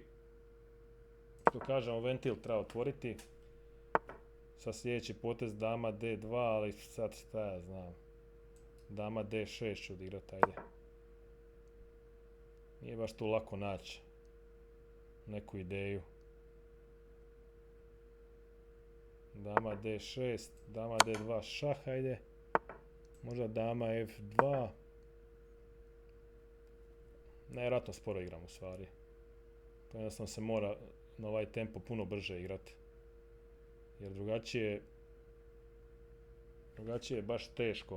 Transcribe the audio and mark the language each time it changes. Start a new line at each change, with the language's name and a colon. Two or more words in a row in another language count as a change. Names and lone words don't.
Croatian: Što kažemo, ventil treba otvoriti. Sad sljedeći potez dama D2, ali sad šta ja znam. Dama D6 ću odigrati, ajde. Nije baš tu lako naći neku ideju. Dama D6, dama D2 šah, ajde. Možda dama F2. Nevjerojatno sporo igram u stvari. To jednostavno se mora na ovaj tempo puno brže igrati. Jer drugačije je baš teško.